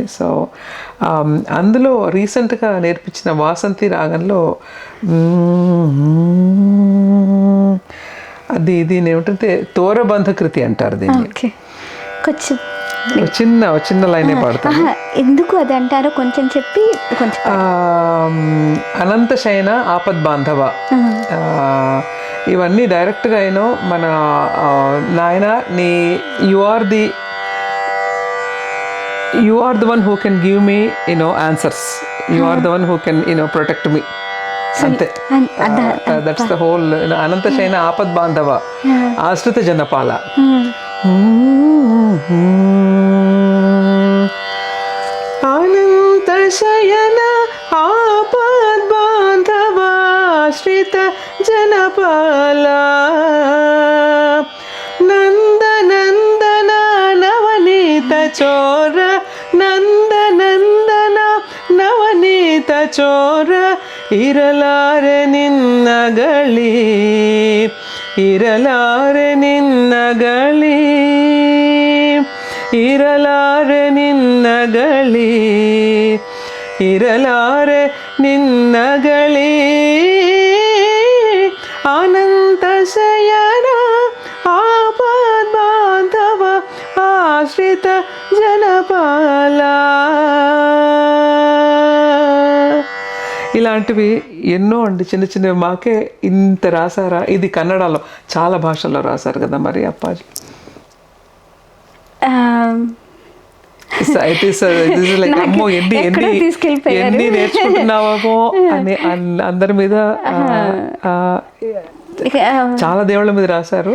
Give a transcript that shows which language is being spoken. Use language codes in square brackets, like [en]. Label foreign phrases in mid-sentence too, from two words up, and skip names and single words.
[te] సో అందులో రీసెంట్గా నేర్పించిన వాసంతి రాగంలో దీని ఏమిటంటే తోరబంధ కృతి అంటారు దీన్ని. చిన్న లైనే పాడతాను. ఎందుకు అది అంటారో కొంచెం చెప్పి కొంచెం [kn] ಅನಂತ ಶಯನ ಆಪದ್ ಬಾಂಧವ, [te] ఇవన్నీ డైరెక్ట్గా మన నాయన నీ [en] you are the one who can give me answers, you are the one who can protect me, [te] అంతే. [en] that's the whole. [kn] ಅನಂತ ಶಯನ ಆಪದ್ ಬಾಂಧವ ಆಶ್ರಿತ ಜನಪಾಲ. ಅನಂತ ಶಯನ ಆಪದ್ ಬಾಂಧವ ಆಶ್ರಿತ ಜನಪಾಲ, ನಂದನಂದನ ನವನೀತ ಚೋರ, ನಂದನಂದನ ನವನೀತ ಚೋರ, ಇರಲಾರೆ ನಿನ್ನಗಳಿ, ಇರಲಾರೆ ನಿನ್ನಗಳಿ, ಇರಲಾರೆ ನಿನ್ನಗಳಿ, ಇರಲಾರೆ ನಿನ್ನಗಳಿ. ಅನಂತ ಶಯನ ಆಪದ್ ಬಾಂಧವ ಆಶ್ರಿತ ಜನಪಾಲ. [te] ఇలాంటివి ఎన్నో అండి, చిన్న చిన్నవి. మాకే ఇంత రాసారా? ఇది కన్నడలో, చాలా భాషల్లో రాశారు కదా మరి అప్పాజీ. అమ్మో ఎన్ని నేర్చుకుంటున్నావో అని అందరి మీద, చాలా దేవుళ్ళ మీద రాశారు.